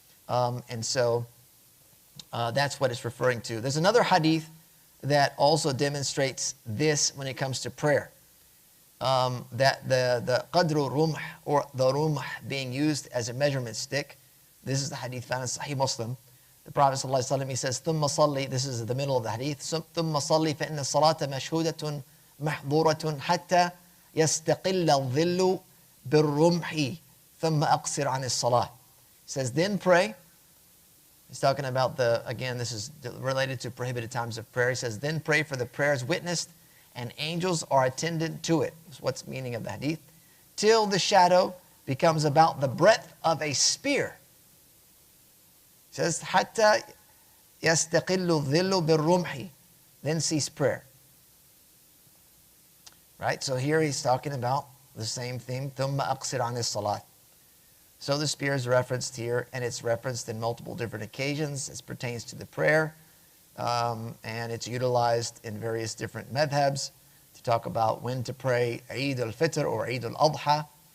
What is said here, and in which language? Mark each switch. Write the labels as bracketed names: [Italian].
[English] And so that's what it's referring to. There's another hadith that also demonstrates this when it comes to prayer. That the qadru rumh, or the rumh, being used as a measurement stick. This is the hadith found in Sahih Muslim. The Prophet ﷺ, he says, [Arabic] ثُمَّ صَلِّ, [English] this is the middle of the hadith, [Arabic] ثُمَّ صَلِّ فَإِنَّ الصَّلَاةَ مَشْهُودَةٌ مَحْضُورَةٌ حَتَّى يَسْتَقِلَّ الظِّلُّ بِالرُّمْحِ ثُمَّ أَقْصِرْ عَنِ الصَّلَاةِ. [English] He says, then pray. He's talking about again, this is related to prohibited times of prayer. He says, then pray, for the prayer is witnessed and angels are attendant to it. That's what's the meaning of the hadith. Till the shadow becomes about the breadth of a spear. It says, [Arabic] حَتَّى يَسْتَقِلُّ الظِّلُّ بِالرُّمْحِ. [English] Then cease prayer. Right? So here he's talking about the same thing. [Arabic] ثُمَّ أَقْصِرْ عَنِ الصَّلَاةِ. [English] So the spear is referenced here, and it's referenced in multiple different occasions. It pertains to the prayer, and it's utilized in various different madhabs to talk about when to pray Eid al-Fitr or Eid al-Adha.